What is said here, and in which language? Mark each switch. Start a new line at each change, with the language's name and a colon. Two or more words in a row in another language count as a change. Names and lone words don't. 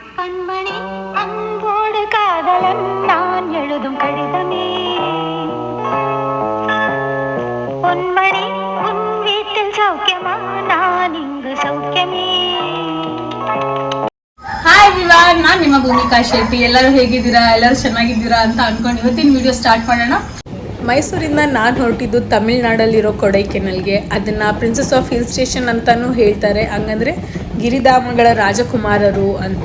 Tamil: கண்மணி அன்போடு காதலன் நான் எழுதும் கடிதமே பொன்மணி உன் வீட்டில் சௌக்கியமா நான் இங்கு சௌக்கியமே.
English: Hi everyone,
Kannada: ನಾನು ನಿಮ್ಮ ಭೂಮಿಕಾ ಶೆಟ್ಟಿ. ಎಲ್ಲರೂ ಹೇಗಿದ್ದೀರಾ? ಎಲ್ಲರೂ ಚೆನ್ನಾಗಿದ್ದೀರಾ ಅಂತ ಅನ್ಕೊಂಡು ಇವತ್ತಿನ
English: video start
Kannada: ಮಾಡೋಣ. ಮೈಸೂರಿಂದ ನಾನು ಹೊರಟಿದ್ದು ತಮಿಳ್ನಾಡಲ್ಲಿರೋ ಕೊಡೈಕೆನಲ್ಗೆ. ಅದನ್ನು
English: Princess of Hill Station
Kannada: ಅಂತಲೂ ಹೇಳ್ತಾರೆ. ಹಂಗಂದರೆ ಗಿರಿಧಾಮಗಳ ರಾಜಕುಮಾರರು ಅಂತ.